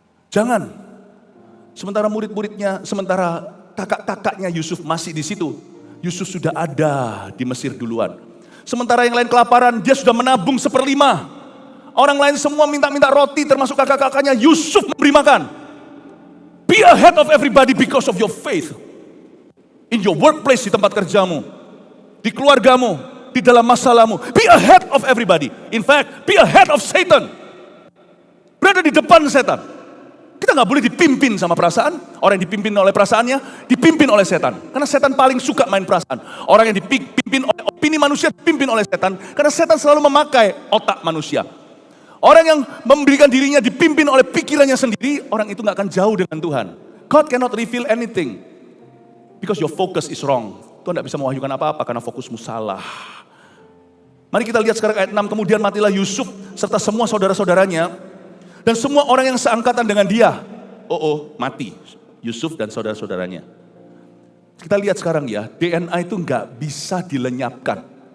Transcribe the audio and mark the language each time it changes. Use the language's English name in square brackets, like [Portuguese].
[Indonesian] Jangan. Sementara murid-muridnya, sementara kakak-kakaknya Yusuf masih di situ. Yusuf sudah ada di Mesir duluan. Sementara yang lain kelaparan, dia sudah menabung 1/5. Orang lain semua minta-minta roti, termasuk kakak-kakaknya. Yusuf memberi makan. [English] Be ahead of everybody because of your faith. In your workplace, [Indonesian] di tempat kerjamu, di keluargamu, di dalam masalahmu. [English] Be ahead of everybody. In fact, be ahead of Satan. [Indonesian] Berada di depan setan. Kita nggak boleh dipimpin sama perasaan. Orang yang dipimpin oleh perasaannya, dipimpin oleh setan. Karena setan paling suka main perasaan. Orang yang dipimpin oleh opini manusia, dipimpin oleh setan. Karena setan selalu memakai otak manusia. Orang yang memberikan dirinya dipimpin oleh pikirannya sendiri, orang itu nggak akan jauh dengan Tuhan. [English] God cannot reveal anything because your focus is wrong. [Indonesian] Tuhan tidak bisa mewahyukan apa-apa karena fokusmu salah. Mari kita lihat sekarang ayat 6. Kemudian matilah Yusuf serta semua saudara-saudaranya dan semua orang yang seangkatan dengan dia. Mati Yusuf dan saudara-saudaranya. Kita lihat sekarang ya, DNA itu nggak bisa dilenyapkan.